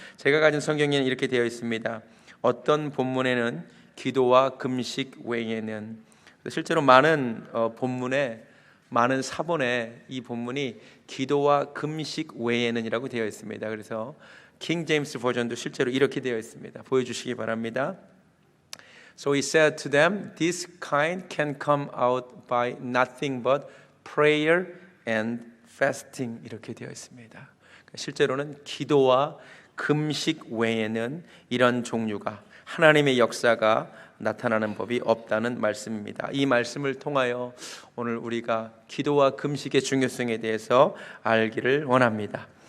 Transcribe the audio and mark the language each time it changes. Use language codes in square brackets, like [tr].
[ko] 제가 가진 성경에는 이렇게 되어 있습니다. 어떤 본문에는 기도와 금식 외에는. 실제로 많은 본문에, 많은 사본에 이 본문이 기도와 금식 외에는이라고 되어 있습니다. 그래서 킹 제임스 버전도 실제로 이렇게 되어 있습니다. 보여주시기 바랍니다. [en] So he said to them, this kind can come out by nothing but prayer and fasting. [ko] 이렇게 되어 있습니다. 실제로는 기도와 금식 외에는 이런 종류가, 하나님의 역사가 나타나는 법이 없다는 말씀입니다. 이 말씀을 통하여 오늘 우리가 기도와 금식의 중요성에 대해서 알기를 원합니다.